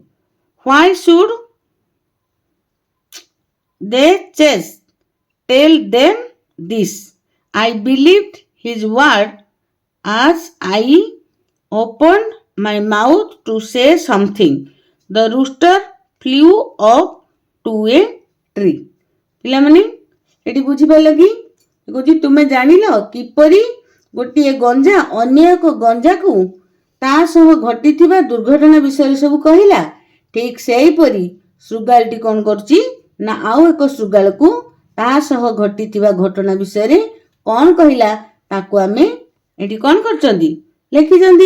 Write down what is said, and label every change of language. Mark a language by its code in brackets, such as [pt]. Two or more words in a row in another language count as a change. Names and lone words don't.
[en] Why should they chase? Tell them this." I believed his word as I opened my mouth to say something. The rooster flew up to a tree. [or] ପିଲାମାନେ ଏଠି ବୁଝିପାରିଲ କି? କହୁଛି ତୁମେ ଜାଣିଲ କିପରି ଗୋଟିଏ ଗଞ୍ଜା ଅନ୍ୟ ଏକ ଗଞ୍ଜାକୁ ତା ସହ ଘଟିଥିବା ଦୁର୍ଘଟଣା ବିଷୟରେ ସବୁ କହିଲା। ଠିକ୍ ସେହିପରି ଶୃଗାଳଟି କ'ଣ କରୁଛି ନା ଆଉ ଏକ ଶୃଗାଳକୁ ତା ସହ ଘଟିଥିବା ଘଟଣା ବିଷୟରେ କ'ଣ କହିଲା ତାକୁ ଆମେ ଏଠି କ'ଣ କରିଛନ୍ତି ଲେଖିଛନ୍ତି।